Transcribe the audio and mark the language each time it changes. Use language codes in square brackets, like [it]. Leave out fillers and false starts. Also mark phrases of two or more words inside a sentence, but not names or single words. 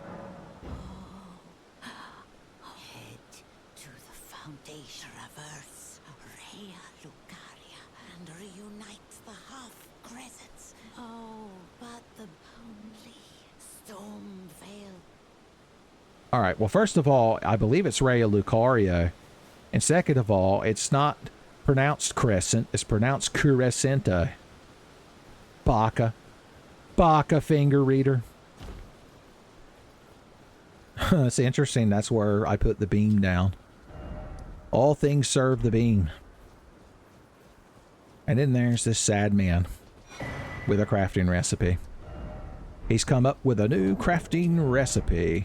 [en] Oh, head to the foundation of Earth, Rhea Lucaria, and reunites the half crescents. Oh, but the only Stormvale. Alright, well, first of all, I believe it's Rhea Lucario. And second of all, it's not pronounced crescent, it's pronounced crescento. [ja] Baka. Baka [en] finger reader. It's interesting, that's where I put the beam down. All things serve the beam. And then there's this sad man with a crafting recipe. He's come up with a new crafting recipe.